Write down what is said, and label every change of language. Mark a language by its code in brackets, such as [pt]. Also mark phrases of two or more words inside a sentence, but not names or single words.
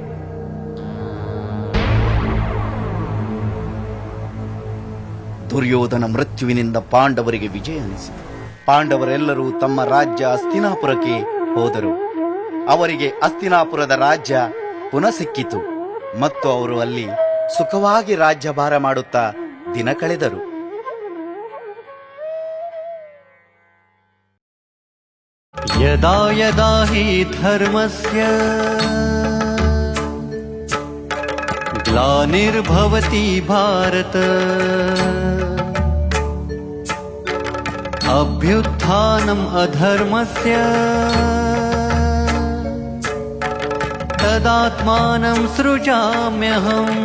[kn] ದುರ್ಯೋಧನ ಮೃತ್ಯುವಿನಿಂದ ಪಾಂಡವರಿಗೆ ವಿಜಯ ಅನಿಸಿತು. ಪಾಂಡವರೆಲ್ಲರೂ ತಮ್ಮ ರಾಜ್ಯ ಹಸ್ತಿನಾಪುರಕ್ಕೆ ಹೋದರು. ಅವರಿಗೆ ಹಸ್ತಿನಾಪುರದ ರಾಜ್ಯ ಪುನಃ ಸಿಕ್ಕಿತು ಮತ್ತು ಅವರು ಅಲ್ಲಿ ಸುಖವಾಗಿ ರಾಜ್ಯಭಾರ ಮಾಡುತ್ತಾ ದಿನ ಕಳೆದರು. [sa] ಯದಾ ಯದಾ ಹಿ ಧರ್ಮಸ್ಯ ಗ್ಲಾನಿರ್ಭವತಿ ಭಾರತ ಅಭ್ಯುತ್ಥಾನಂ ಅಧರ್ಮಸ್ಯ ತದಾತ್ಮಾನಂ ಸೃಜಾಮ್ಯಹಂ.